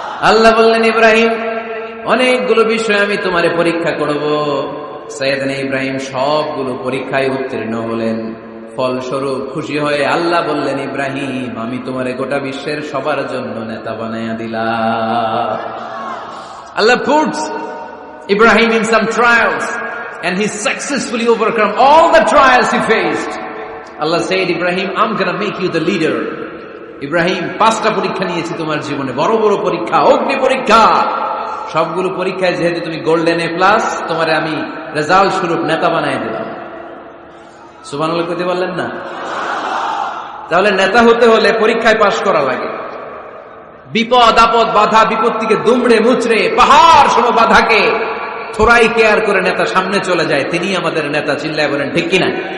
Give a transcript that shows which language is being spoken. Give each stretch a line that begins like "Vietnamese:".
Bangla: আল্লাহ বললেন, ইব্রাহিম অনেকগুলো বিষয় আমি তোমারে পরীক্ষা করব। সাইয়েদনা ইব্রাহিম সবগুলো পরীক্ষায় উত্তীর্ণ হলেন। ফলস্বরূপ খুশি হয়ে আল্লাহ বললেন, ইব্রাহিম আমি তোমারে গোটা বিশ্বের সবার জন্য নেতা বানাইয়া দিলাম।
English: Allah puts Ibrahim in some trials and he successfully overcome all the trials he faced. Allah said, Ibrahim, I'm gonna make you the leader.
Bangla: Ibrahim 5টা পরীক্ষা নিয়েছি তোমার জীবনে, বড় বড় পরীক্ষা, অগ্নি পরীক্ষা। সবগুলো পরীক্ষায় যেহেতু তুমি গোল্ডেন A+, তোমারে আমি রেজাল্ট স্বরূপ নেতা বানাই দিলাম। সুবহানাল্লাহ কইতে বললেন না? তাহলে নেতা হতে হলে পরীক্ষায় পাশ করা লাগে। বিপদ আপদ বাধা বিপত্তিকে দুমড়ে মুচড়ে পাহাড় সম বাধাকে থোড়াই কেয়ার করে নেতা সামনে চলে যায়, তিনি আমাদের নেতা। চিল্লায় বলেন ঠিক কিনা?